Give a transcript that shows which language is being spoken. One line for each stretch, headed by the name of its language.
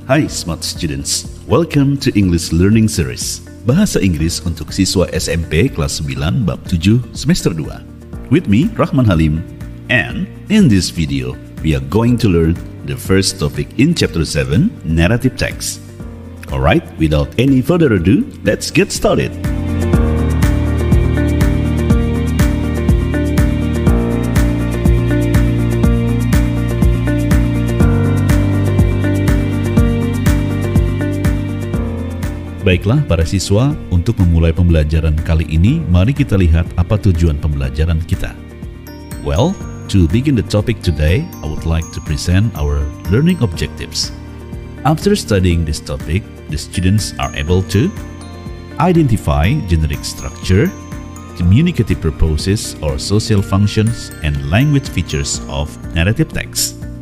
English: Hai smart students, welcome to English Learning Series.
Indonesian: Bahasa Inggris untuk siswa SMP kelas 9 bab 7 semester 2.
English: With me, Rahman Halim, and in this video, we are going to learn the first topic in chapter 7, narrative text. Alright, without any further ado, let's get started.
Indonesian: Baiklah para siswa, untuk memulai pembelajaran kali ini, mari kita lihat apa tujuan pembelajaran kita.
English: Well, to begin the topic today, I would like to present our learning objectives. After studying this topic, the students are able to identify generic structure, communicative purposes or social functions, and language features of narrative text.